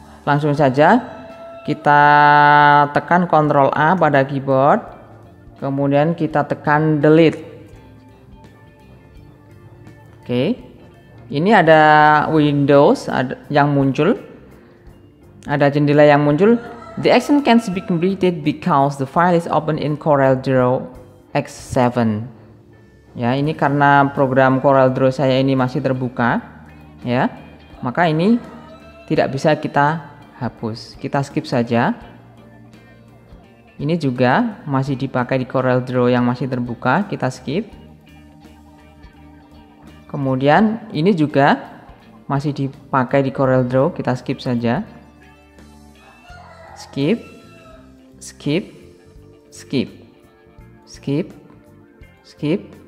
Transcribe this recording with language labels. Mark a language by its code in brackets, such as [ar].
[id] Langsung saja kita tekan Ctrl A pada keyboard, kemudian kita tekan delete. Oke, ini ada Windows yang muncul, ada jendela yang muncul. [en] The action can't be completed because the file is open in CorelDRAW X7. [id] Ya, ini karena program CorelDRAW saya ini masih terbuka, ya, maka ini tidak bisa kita hapus. Kita skip saja. Ini juga masih dipakai di CorelDRAW yang masih terbuka, kita skip. Kemudian ini juga masih dipakai di CorelDRAW, kita skip saja. Skip, skip, skip, skip, skip.